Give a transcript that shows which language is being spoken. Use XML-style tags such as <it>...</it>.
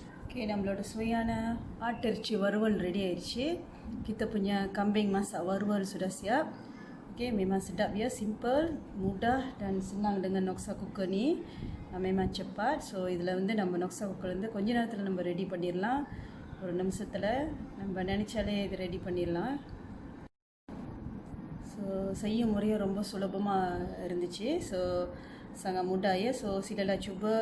<ta>Okay, நம்மளோட சுவையான ஆட்டிறைச்சி வறுவல் ரெடி ஆயிடுச்சு.</ta> <ms>Kita punya kambing masak waruval sudah siap. Okay, memang sedap ya, simple, mudah dan senang dengan Noxxa Cooker ni. Memang cepat.</ms> <ta>So இதில் வந்து நம்ம Noxxa Cooker வந்து கொஞ்ச நேரத்தில் நம்ம ரெடி பண்ணிடலாம். ஒரு நிமிஷத்தில் நம்ம நினைச்சாலே இது ரெடி பண்ணிடலாம். ஸோ செய்யும் முறையும் ரொம்ப சுலபமாக இருந்துச்சு. So</ta> <ms>sangat mudah ya. So silalah cuba.</ms>